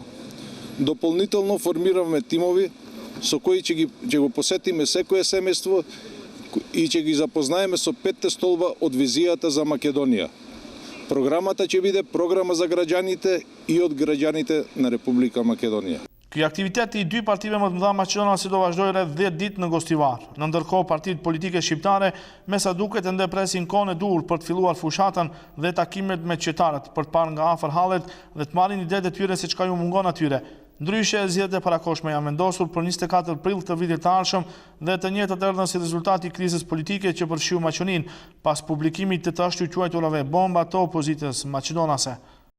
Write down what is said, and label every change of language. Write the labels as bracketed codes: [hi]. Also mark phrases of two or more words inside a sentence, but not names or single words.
[mk] Дополнително формираме тимови со кои ќе го посетиме секое семејство и ќе ги запознаеме со 5 столба од визијата за Македонија. Програмата ќе биде програма за граѓаните и од граѓаните на Република Македонија. [sq] Ky aktivitet i dy partive më të mëdha maqedonase do vazhdojë rreth 10 ditë në Gostivar. Në ndërkohë partitë politike shqiptare me sa duket ende presin kohën e dur për të filluar fushatën dhe takimet me qytetarët për të parë nga afër hallet dhe të marrin idetë e tyre se çka ju mungon atyre. Ndryshe, zgjedhjet e parakohshme janë vendosur për 24 prill të vitit të ardhshëm dhe të njëjtat erdhën si rezultat i krizës politike që përfshiu Maqoninë pas publikimit të ashtu quajturave bomba të opozitës maqedonase.